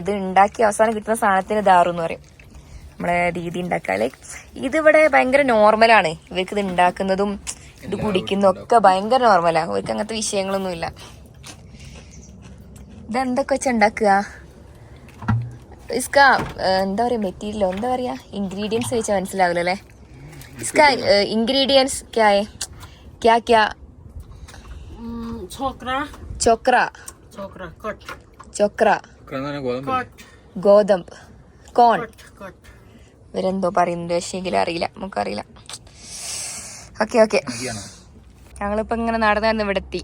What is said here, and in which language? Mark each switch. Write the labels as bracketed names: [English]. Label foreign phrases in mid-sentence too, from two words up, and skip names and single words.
[Malayalam] ഇത് ഉണ്ടാക്കി അവസാനം കിട്ടുന്ന സാധനത്തിന് ദാറു എന്ന് പറയും. നമ്മളെ രീതി ഉണ്ടാക്കാല് ഇതിവിടെ ഭയങ്കര നോർമലാണ്. ഇവർക്ക് ഇത് ഉണ്ടാക്കുന്നതും ഇത് കുടിക്കുന്നതും ഒക്കെ ഭയങ്കര നോർമലാ. ഇവർക്ക് അങ്ങനത്തെ വിഷയങ്ങളൊന്നുമില്ല. ഇതെന്തൊക്കെ വെച്ചാ ഉണ്ടാക്കുക? इसका എന്താ പറയാ മെറ്റീരിയലോ എന്താ പറയാ ഇൻഗ്രീഡിയൻസ് വെച്ചാൽ മനസ്സിലാവില്ല അല്ലേ? [Hindi] इसका इंग्रेडिएंट्स क्या है? क्या क्या? [Malayalam] ചോക്ര ഗോതമ്പ് കോൺ ഇവരെന്തോ പറയുന്നുണ്ട്. പക്ഷേ അറിയില്ല, നമുക്കറിയില്ല. ഓക്കെ ഞങ്ങളിപ്പോ ഇങ്ങനെ നടന്നു ഇവിടെ എത്തി.